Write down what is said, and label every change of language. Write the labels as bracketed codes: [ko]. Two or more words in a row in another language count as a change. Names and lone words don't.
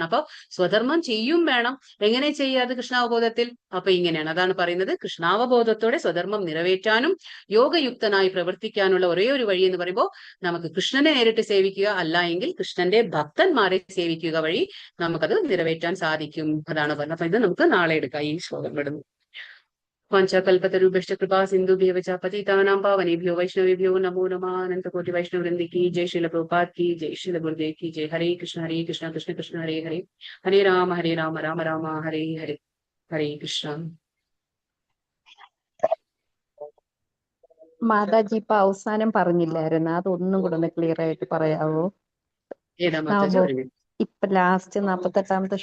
[ml] അപ്പൊ സ്വധർമ്മം ചെയ്യും വേണം. എങ്ങനെ ചെയ്യാതെ കൃഷ്ണാവബോധത്തിൽ? അപ്പൊ ഇങ്ങനെയാണ്. അതാണ് പറയുന്നത് കൃഷ്ണാവബോധത്തോടെ സ്വധർമ്മം നിറവേറ്റാനും യോഗയുക്തനായി പ്രവർത്തിക്കാനുള്ള ഒരേ ഒരു വഴി എന്ന് പറയുമ്പോൾ നമുക്ക് കൃഷ്ണനെ നേരിട്ട് സേവിക്കുക, അല്ല എങ്കിൽ കൃഷ്ണന്റെ ഭക്തന്മാരെ സേവിക്കുക വഴി നമുക്കത് നിറവേറ്റാൻ സാധിക്കും. അതാണ് പറഞ്ഞത്. അപ്പൊ ഇത് നമുക്ക് നാളെ എടുക്കാം ഈ ശ്ലോകം വിടുന്നു. [sa] वाञ्छाकल्पतरुभ्यश्च कृपा सिन्धुभ्यः च पतितानां पावनेभ्यो वैष्णवेभ्यो नमो नमः। [hi] अनंतकोटि वैष्णव वृंद की जय। श्रील प्रभुपाद की जय। श्रील गुरुदेव की जय। [sa] हरे कृष्ण कृष्ण कृष्ण हरे हरे, हरे राम राम राम हरे हरे, हरे कृष्ण. [ml] മാതാജി ഇപ്പൊ അവസാനം പറഞ്ഞില്ലായിരുന്നു, അതൊന്നും കൂടെ ഒന്ന് ക്ലിയർ ആയിട്ട് പറയാവോ? ഏതാ മാതാജി? ഇപ്പൊ ലാസ്റ്റ് 48ാമത്തെ